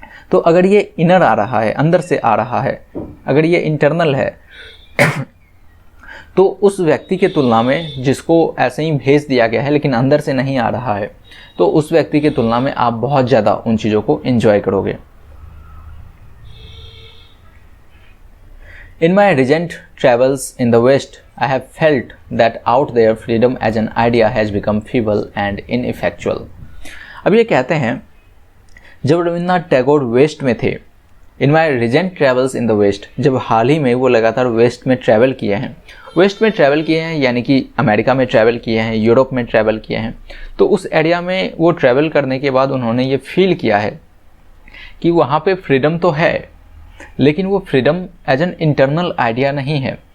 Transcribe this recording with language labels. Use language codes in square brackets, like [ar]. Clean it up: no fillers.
[hi] तो अगर ये इनर आ रहा है, अंदर से आ रहा है, अगर ये इंटरनल है तो उस व्यक्ति के तुलना में जिसको ऐसे ही भेज दिया गया है लेकिन अंदर से नहीं आ रहा है, तो उस व्यक्ति की तुलना में आप बहुत ज़्यादा उन चीज़ों को एंजॉय करोगे। [en] In my recent travels in the West, I have felt that out there freedom as an idea has become feeble and ineffectual. [hi] अब ये कहते हैं जब रविन्द्रनाथ टैगोर वेस्ट में थे, [en] in my recent travels in the west, [hi] जब हाल ही में वो लगातार वेस्ट में ट्रैवल किए हैं, वेस्ट में ट्रैवल किए हैं यानी कि अमेरिका में ट्रैवल किए हैं, यूरोप में ट्रैवल किए हैं, तो उस एरिया में वो ट्रैवल करने के बाद उन्होंने ये फील किया है कि वहाँ पे फ्रीडम तो है लेकिन वो [en] freedom as an internal idea [hi] नहीं है,